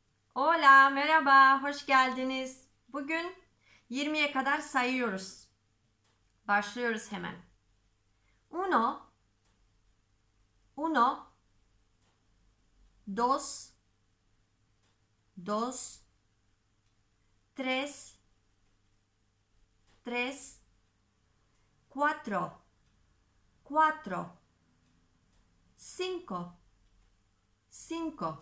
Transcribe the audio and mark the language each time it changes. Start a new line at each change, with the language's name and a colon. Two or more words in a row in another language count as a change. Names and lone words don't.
Spanish: Hola,
Turkish: merhaba, hoş geldiniz. Bugün 20'ye kadar sayıyoruz. Başlıyoruz hemen.
Spanish: Uno, uno, dos, dos, tres, tres, cuatro, cuatro, cinco, cinco,